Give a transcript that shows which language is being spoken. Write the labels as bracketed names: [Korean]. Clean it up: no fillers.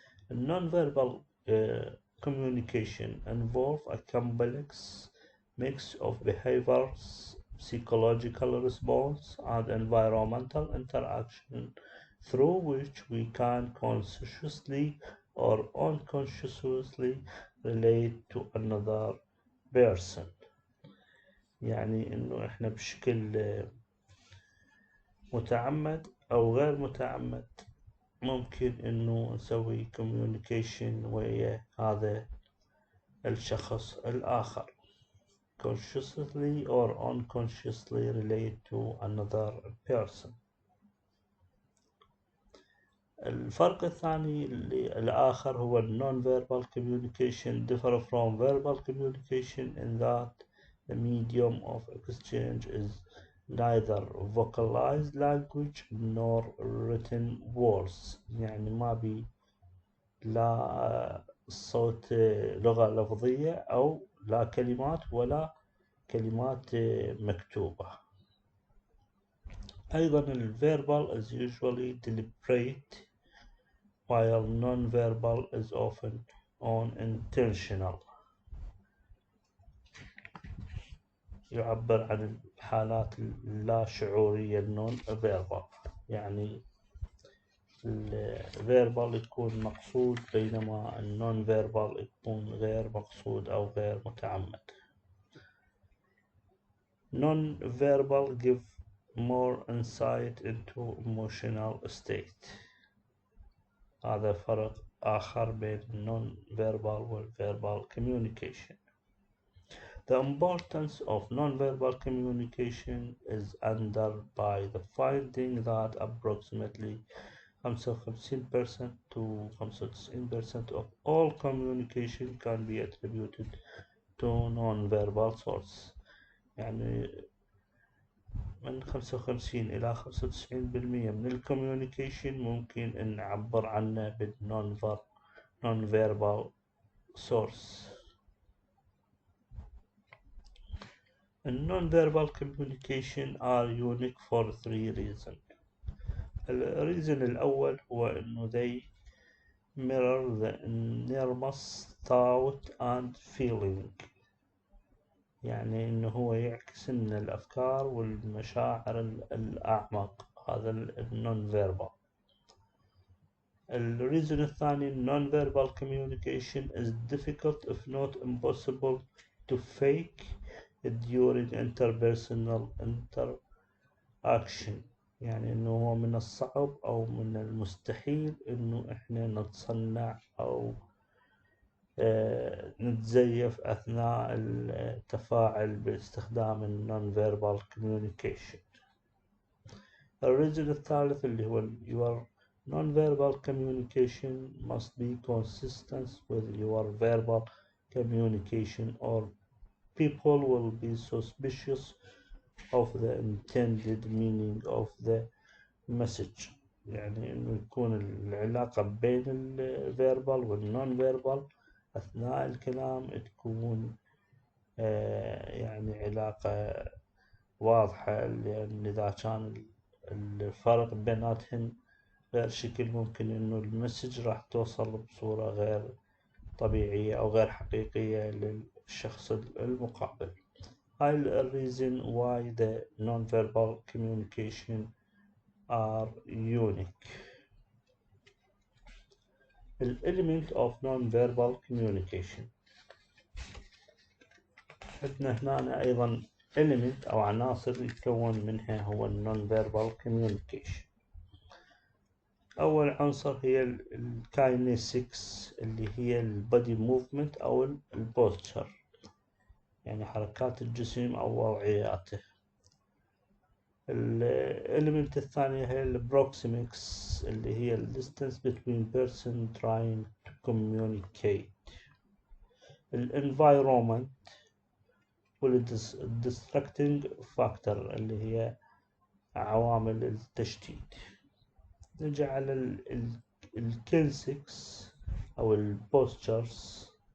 [English] Non-verbal communication involve a complex mix of behaviors, psychological response, and environmental interaction through which we can consciously or unconsciously relate to another person. [Arabic] يعني إنه إحنا بشكل متعمد أو غير متعمد ممكن إنه نسوي communication ويا هذا الشخص الآخر. [English] consciously or unconsciously relate to another person. [Arabic] الفرق الثاني الآخر هو [English] non-verbal communication differ from verbal communication in that the medium of exchange is neither vocalized language nor written words. [Arabic] يعني ما بي لا صوت لغة لفظية أو لا كلمات ولا كلمات مكتوبة. أيضا [English] الverbal is usually deliberate while non-verbal is often unintentional. [Arabic] يعبر عن الحالات اللا شعورية non-verbal، يعني الverbal يكون مقصود بينما non-verbal يكون غير مقصود أو غير متعمد. [English] Non-verbal give more insight into emotional state. [Arabic] هذا فرق آخر بين non-verbal والverbal communication. [English] The importance of non-verbal communication is under by the finding that approximately 55% to 95% of all communication can be attributed to non-verbal source. [Arabic] يعني من 55 إلى 95% من الكوميونيكيشن ممكن أن نعبر عنه بالنون-verbal source. [English] Non-verbal communication are unique for three reasons. [Arabic] الريزن الأول هو إنه [English] they mirror the enormous thought and feeling، [Arabic] يعني إنه هو يعكس إن الأفكار والمشاعر الأعمق. هذا non-verbal. الريزن الثاني [English] non-verbal communication is difficult if not impossible to fake during interpersonal interaction، [Arabic] يعني إنه هو من الصعب أو من المستحيل إنه إحنا نتصنع أو نتزيف أثناء التفاعل باستخدام non-verbal communication. الريزن الثالث اللي هو [English] your non-verbal communication must be consistent with your verbal communication or people will be suspicious of the intended meaning of the message. [Arabic] يعني إنه يكون العلاقة بين الفيربال والنون فيربال أثناء الكلام تكون يعني علاقة واضحة، لأن إذا كان الفرق بيناتهن غير شكل ممكن إنه المسج راح توصل بصورة غير طبيعية أو غير حقيقية للشخص المقابل. هاي [English] ال reason why the non-verbal communication are unique. [Arabic] ال [English] element of non-verbal communication [Arabic] عندنا هنا أيضا element أو عناصر يتكون منها هو ال non-verbal communication. أول عنصر هي الكاينيسكس اللي هي البادي موفمنت أو البوستشر، يعني حركات الجسم أو وضعياته. الإليمنت الثانية هي البروكسيمكس اللي هي [English] distance between person trying to communicate. [Arabic] الانفايرومنت والديستراكتنج فاكتور اللي هي عوامل التشتيت. نجي على الكينسكس أو البوستشرز.